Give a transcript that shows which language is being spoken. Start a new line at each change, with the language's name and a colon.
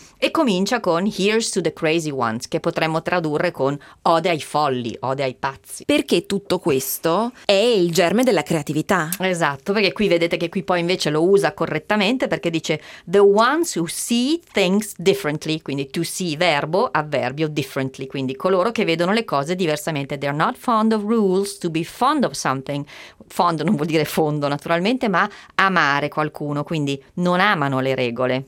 Italian: E comincia con Here's to the crazy ones, che potremmo tradurre con ode ai folli, ode ai pazzi. Perché tutto questo è il germe della creatività. Esatto, perché qui vedete che qui poi invece lo usa correttamente, perché dice the ones who see things differently, quindi to see, verbo, avverbio, differently, quindi coloro che vedono le cose diversamente.
English: They're not fond of rules, to be fond of something.
Italian: Fond non vuol dire fondo naturalmente, ma amare qualcuno, quindi non amano le regole.